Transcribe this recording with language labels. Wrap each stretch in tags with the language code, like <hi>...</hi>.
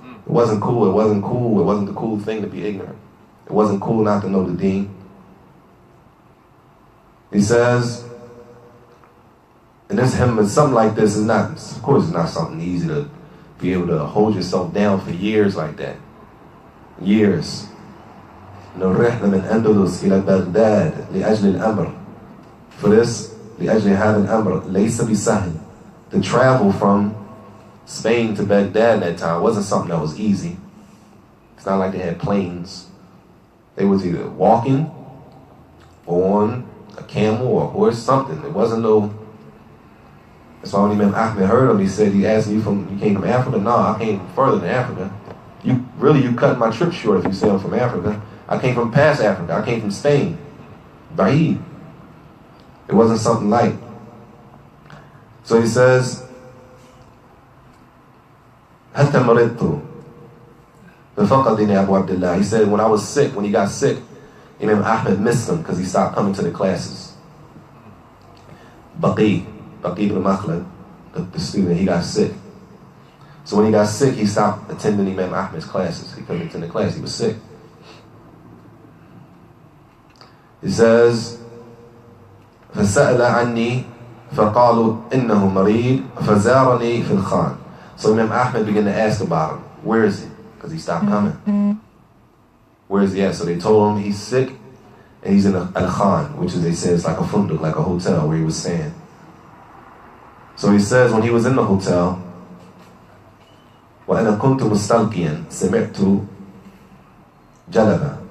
<en>It wasn't cool. It wasn't cool. It wasn't the cool thing to be ignorant. It wasn't cool not to know the deen. He says, and this hymn, something like this is not, of course, it's not something easy to be able to hold yourself down for years like that. Years.</en> <ar>نرحنا من أندلس إلى بغداد لأجل الأمر.</ar> <en>For this,</en> <ar>لأجل هذا الأمر ليس بسهل.</ar> <en>To travel from Spain to Baghdad at that time wasn't something that was easy. It's not like they had planes. They was either walking or on a camel or a horse, something. It wasn't no. That's why when Imam Ahmed heard him, he asked me, you came from Africa? No, I came further than Africa. You cut my trip short if you say I'm from Africa. I came from past Africa. I came from Spain. Ba'id. It wasn't something light. So he says,</en> <ar>حتى مرضت ففقدني أبو عبد الله.</ar> <en>He said, when I was sick, when he got sick, Imam Ahmed missed him because he stopped coming to the classes. Baqi ibn Makhlad, the student, he got sick. So when he got sick, he stopped attending Imam Ahmed's classes. He couldn't attend the class, he was sick. He says,</en> <ar>فسأل عني فقالوا إنه مريض فزارني في الخان.</ar> <en>So Imam Ahmed began to ask about him. Where is he? Because he stopped coming. Where is he at? So they told him he's sick and he's in Al-Khan, which is, they say, it's like a funduk, like a hotel where he was staying. So he says when he was in the hotel,</en> <ar>وَأَنَا كُنْتُ مُسْتَلْقِيًا سَمِعْتُ جَلَبًا.</ar>